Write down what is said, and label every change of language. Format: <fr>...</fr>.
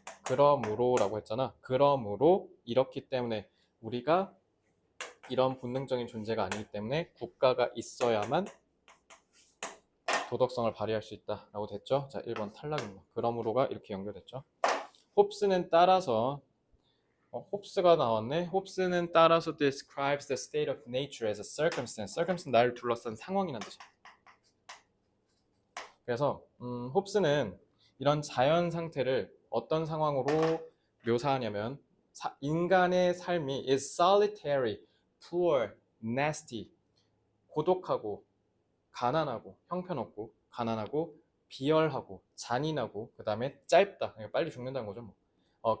<ko>그러므로라고 했잖아. 그러므로 이렇기 때문에 우리가 이런 본능적인 존재가 아니기 때문에 국가가 있어야만 도덕성을 발휘할 수 있다라고 됐죠. 자, 1번 탈락입니다. 그러므로가 이렇게 연결됐죠. 홉스는 따라서 홉스가 나왔네. 홉스는 따라서</ko> <en>describes the state of nature as a circumstance.</en> <ko>circumstance 나를 둘러싼 상황이란 뜻이야. 그래서 홉스는 이런 자연 상태를 어떤 상황으로 묘사하냐면 인간의 삶이</ko> <en>is solitary, poor, nasty,</en> <ko>고독하고 가난하고 형편없고 가난하고 비열하고 잔인하고 그 다음에 짧다. 그러니까 빨리 죽는다는 거죠. 뭐.</ko>